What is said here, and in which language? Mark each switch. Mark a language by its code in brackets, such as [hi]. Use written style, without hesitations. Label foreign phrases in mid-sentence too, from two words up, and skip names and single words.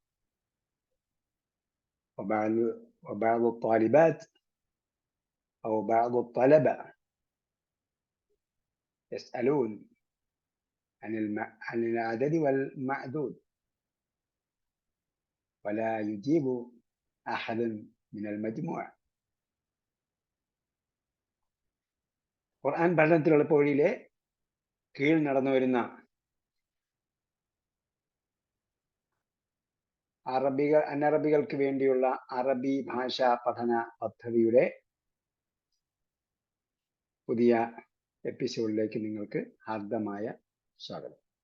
[ar] وبعض الطالبات أو بعض الطلبة يسألون عن العدد والمعدود ولا يجيب أحد من المجموع. [ml] ഖുർആൻ പഠനത്തിലുള്ള പോഴിയിലെ കീഴിൽ നടന്നു വരുന്ന അനറബികൾക്ക് വേണ്ടിയുള്ള അറബി ഭാഷാ പഠന പദ്ധതിയുടെ പുതിയ എപ്പിസോഡിലേക്ക് നിങ്ങൾക്ക് ഹാർദമായ സ്വാഗതം.